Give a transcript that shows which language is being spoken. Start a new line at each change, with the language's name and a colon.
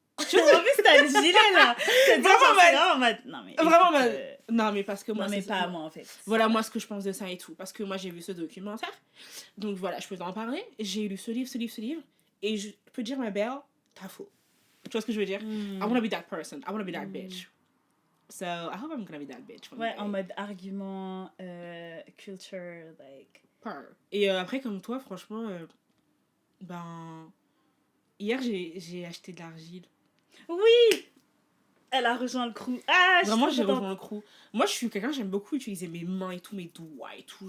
French: tu vois, en plus t'as le gilet là vraiment mal non mais vraiment mal non mais parce que moi non mais pas à moi en fait voilà moi ce que je pense de ça et tout parce que moi j'ai vu ce documentaire donc voilà je peux en parler, j'ai lu ce livre et je peux dire ma belle t'as faux, tu vois ce que je veux dire.
English: I wanna be that person, I wanna be that bitch, so I hope I'm gonna be that bitch
French: ouais en mode argument culture like et après comme toi franchement hier j'ai acheté de l'argile. Oui, elle a rejoint le crew. Ah, vraiment, j'ai rejoint le crew. Moi, je suis quelqu'un, j'aime beaucoup utiliser mes mains et tout, mes doigts et tout.